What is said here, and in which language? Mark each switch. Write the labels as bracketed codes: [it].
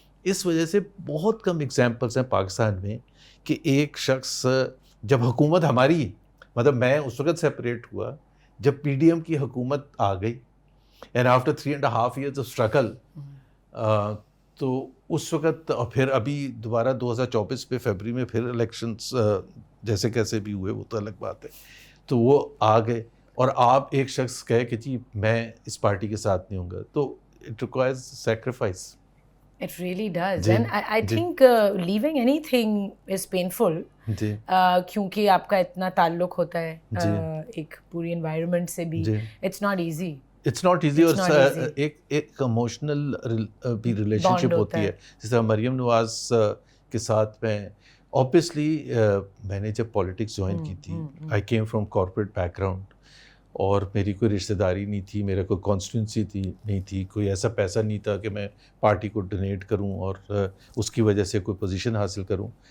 [ur] اس وجہ سے بہت کم ایگزامپلس ہیں پاکستان میں کہ ایک شخص جب حکومت ہماری، مطلب میں اس وقت سیپریٹ ہوا جب پی ڈی ایم کی حکومت آ گئی، [en] and after 3.5 years of struggle, [ur] تو اس وقت، اور پھر ابھی دوبارہ 2024 پہ فیبری میں پھر الیکشنس جیسے کیسے بھی ہوئے وہ تو الگ بات ہے، تو وہ آ گئے. اور آپ ایک شخص کہے کہ جی میں اس پارٹی کے ساتھ نہیں ہوں گا، تو [en] It requires sacrifice. It really does. And I think leaving anything is painful. [ur] کیونکہ آپ کا اتنا تعلق ہوتا ہے ایک پوری انوائرمنٹ سے بھی. [en] It's not easy. It's not easy. [ur] اور ایک ایموشنل بھی ریلیشن شپ ہوتی ہے. جس طرح مریم نواز کے ساتھ میں اوبیسلی میں نے جب پالیٹکس جوائن کی تھی، [en] I came from corporate background, [ur] اور میری کوئی رشتہ داری نہیں تھی، میرا کوئی کانسٹیٹوئنسی نہیں تھی، کوئی ایسا پیسہ نہیں تھا کہ میں پارٹی کو ڈونیٹ کروں اور اس کی وجہ سے کوئی پوزیشن حاصل کروں.